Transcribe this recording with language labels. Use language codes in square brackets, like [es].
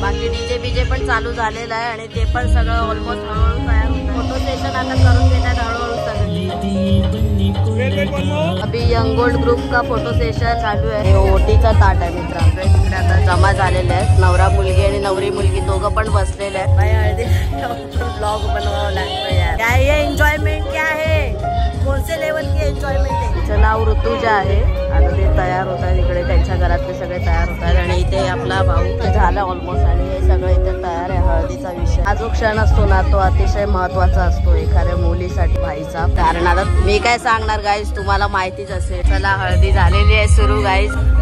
[mr] बाकी डीजे बीजे पण चालू झालेलं आहे आणि ते पण सगळं ऑलमोस्ट हळूहळू तयार होतं. फोटो सेशन आता करून घेतात हळूहळू सगळं. [hi] अभी यंगोल्ड ग्रुप का फोटो सेशन [mr] चालू आहे. हे ओटीचा ताट आहे मित्रांनो. इकडे आता जमा झालेले आहेत नवरा मुलगी आणि नवरी मुलगी दोघं पण बसलेले आहेत. बाई हळदी ब्लॉग बनवावं लागतं यार. [hi] क्या ये एन्जॉयमेंट क्या है, कौन से लेवल की एन्जॉयमेंट [mr] आहे. तिचं नाव ऋतुजा आहे. आता ते तयार होत आहेत इकडे, त्यांच्या घरातले सगळे तयार होत आहेत आणि इथे आपला भाऊ झाला ऑलमोस्ट आणि हे सगळं इथे तयार आहे. हळदीचा विषय हा जो क्षण असतो ना तो अतिशय महत्वाचा असतो एखाद्या मुलीसाठी भाईचा. कारण आता मी काय सांगणार गाईज, तुम्हाला माहितीच असेल. चला हळदी झालेली आहे सुरू गाईज.